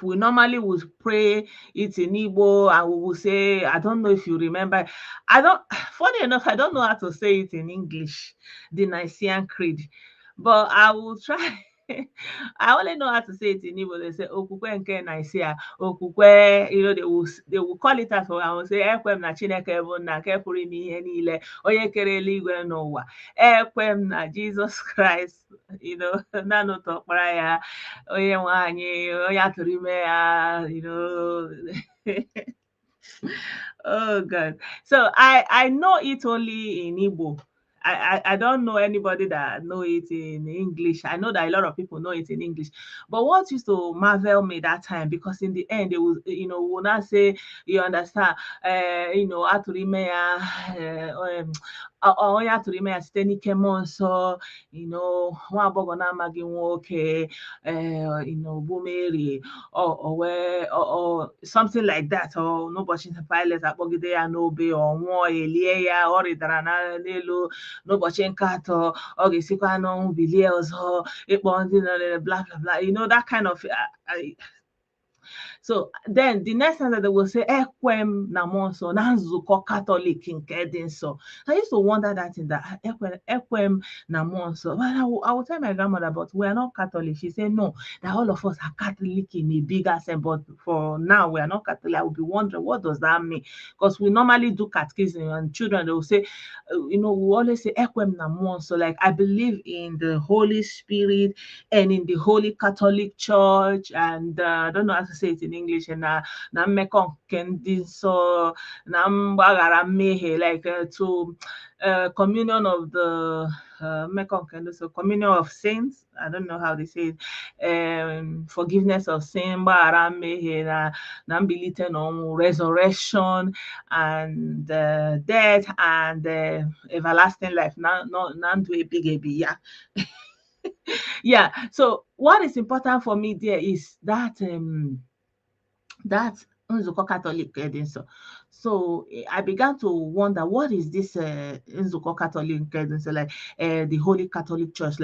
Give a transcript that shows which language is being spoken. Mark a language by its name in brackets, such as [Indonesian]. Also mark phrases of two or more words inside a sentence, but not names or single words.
[English] We normally would pray it in Igbo, and we will say, I don't know if you remember. I don't Funny enough, I don't know how to say it in English, the Nicene Creed, but I will try. I only know how to say it in Igbo. They say [Igbo] Okwukwe nke Nicaea, [English] Okwukwe, they will call it as well. I will say [Igbo] Ekwem na Chineke bụ nna nke pụrụ ime ihe niile, onye kere eluigwe n'ụwa. Ekwem na Jesus Christ, naanị otu ọkpara ya, onye nwe anyị, onye atụrụ ime ya. [English] Oh God. So I know it only in Igbo. I don't know anybody that know it in English. I know that a lot of people know it in English. But what used to marvel me that time, because in the end they will not say, you understand, [Igbo] atụrụ ya, onye atụrụ ime ya site n'ike mmụọ nsọ, nwa agbọghọ na-amaghị nwoke, bụ Mary, [English] or something like that, [Igbo] or n'ụbọchị Pilate akpọgide ya n'obe, ọ nwụọ, elie ya, ọ rịdara n'elu, n'ụbọchị nke atọ ọ ga-esikwa n'ọnwụ bilie ọzọ, ịkpọ ndị nọ [English] bla bla bla, that kind of so then the next time that they will say [Igbo] Ekwem na mmụọ nsọ na nzukọ Catholic nke dị nsọ. [English] I used to wonder that in that [Igbo] Ekwem na mmụọ nsọ. [English] But I will tell my grandmother, but we are not Catholic. She said no, that all of us are Catholic in a bigger sense, but for now we are not Catholic. I will be wondering, what does that mean? Because we normally do catechism, and children, they will say, we always say [Igbo] Ekwem na mmụọ nsọ. [English] Like, I believe in the Holy Spirit and in the Holy Catholic Church, and I don't know how to say it in English, and [Igbo] na mmekọ nke ndị nsọ, na mgbaghara mmehie, [English] like to communion of the [Igbo] mmekọ nke ndị nsọ, [English] communion of saints. I don't know how they say it. Forgiveness of sin, [Igbo] mgbaghara mmehie, na mbilite n'ọnwụ, [English] resurrection, and death, and everlasting life. [Igbo] Na ndụ ebighị ebi ya. [English] Yeah. So what is important for me there is that [Igbo] Nzukọ Catholic Edinso. [English] So I began to wonder, what is this [Igbo] Nzukọ Catholic Edinso, [English] like the Holy Catholic Church?